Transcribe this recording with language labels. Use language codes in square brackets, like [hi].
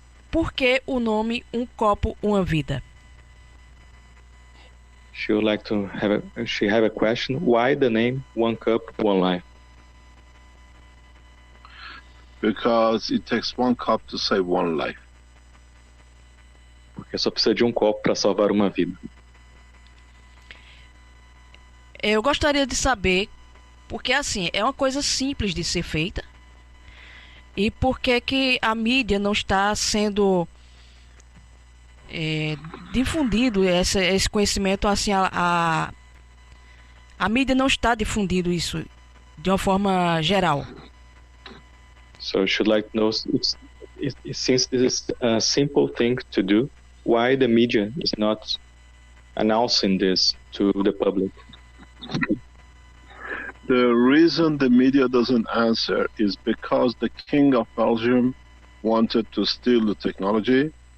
[pt] Por que o nome Um Copo, Uma Vida? [en] She would like to have a question. Why the name One Cup, One Life? Because it takes one cup to save one life. [pt] Porque só precisa de um copo para salvar uma vida. Eu gostaria de saber, porque assim, é uma coisa simples de ser feita, e por que a mídia não está sendo difundido esse conhecimento, assim, a mídia não está difundindo isso de uma forma geral. [en] So she'd like to know, since this is a simple thing to do, why the media is not announcing this to the public? The reason the media doesn't answer is because the King of Belgium wanted to steal the technology.